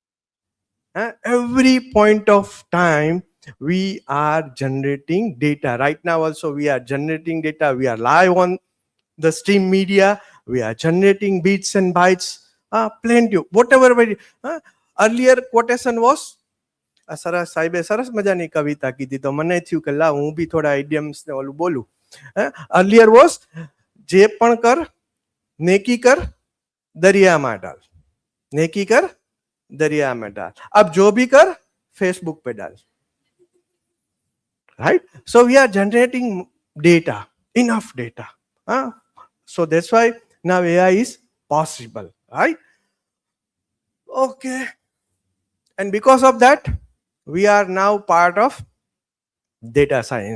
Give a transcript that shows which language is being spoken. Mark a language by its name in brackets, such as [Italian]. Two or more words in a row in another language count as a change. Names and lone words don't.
[English] Every point of time, we are generating data. Right now also we are generating data. We are live on the stream media. We are generating bits and bytes. Plenty, whatever. Earlier quotation was, [Gujarati] સરસ સાહેબે સરસ મજાની કવિતા કીધી તો મને થયું કે લા હું બી થોડા આઈડિયમ્સ ને ઓલું બોલું. [English] Earlier was [Gujarati] જે પણ કર [Hindi] नेकी कर दरिया में डाल, नेकी कर दरिया में डाल. अब जो भी कर फेसबुक पे डाल. [English] Right? So we are generating data, enough data. So that's why now AI is possible. Right? Okay. And because of that, we are now part of data science.